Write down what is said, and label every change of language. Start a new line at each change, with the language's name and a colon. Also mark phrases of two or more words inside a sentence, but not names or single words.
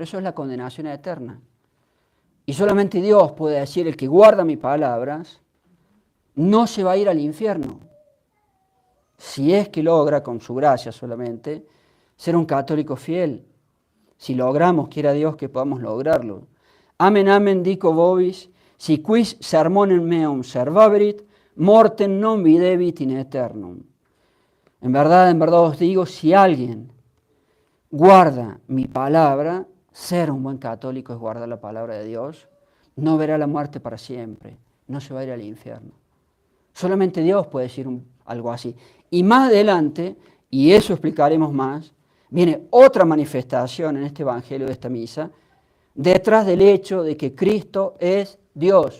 Spanish: Eso es la condenación eterna. Y solamente Dios puede decir: el que guarda mis palabras no se va a ir al infierno. Si es que logra, con su gracia solamente, ser un católico fiel. Si logramos, quiera Dios que podamos lograrlo.
Latin: Amen, amen, dico vobis, si quis sermonem meum servaverit, mortem non videbit in aeternum.
Spanish: En verdad os digo, si alguien guarda mi palabra, ser un buen católico es guardar la palabra de Dios, no verá la muerte para siempre, no se va a ir al infierno. Solamente Dios puede decir algo así. Y más adelante, y eso explicaremos más, viene otra manifestación en este Evangelio de esta misa, detrás del hecho de que Cristo es Dios.